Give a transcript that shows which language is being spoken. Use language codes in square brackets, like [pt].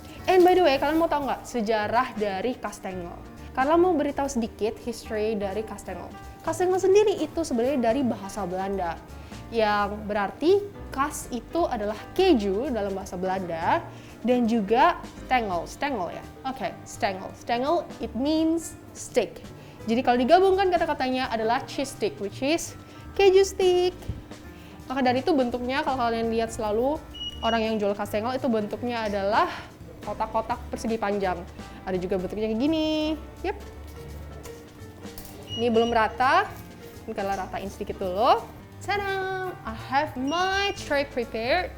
[en] And by the way, [id] kalian mau tahu nggak sejarah dari kastengel? Karena mau beritahu sedikit history dari kastengel. Kastengel sendiri itu sebenarnya dari bahasa Belanda, yang berarti kas itu adalah keju dalam bahasa Belanda, dan juga stengel ya. [en] Oke, stengel it means stick. [id] Jadi kalau digabungkan kata-katanya adalah cheese stick, [en] which is [id] keju stick. Maka dari itu bentuknya, kalau kalian lihat selalu orang yang jual kastengel itu bentuknya adalah kotak-kotak persegi panjang. Ada juga bentuknya kayak gini. Yep. Ini belum rata. Ini kalau ratain sedikit dulu. Tada! [en] I have my tray prepared.